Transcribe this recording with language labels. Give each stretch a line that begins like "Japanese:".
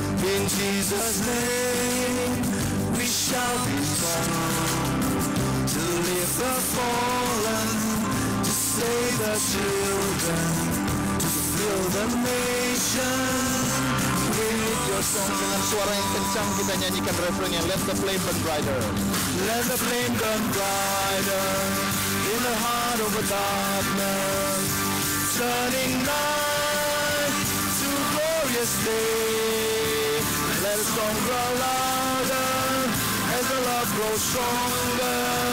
English: In Jesus' name, we shall be strong. To lift the fallen, to save the children, to fill the nation with your song.
Indonesian: Dengan suara yang kencang kita nyanyikan refrainnya.
English: Let the flame burn brighter. Let the flame burn brighter in the heart of the darkness, turning night to glorious day. Let the storm grow louder as the love grows stronger.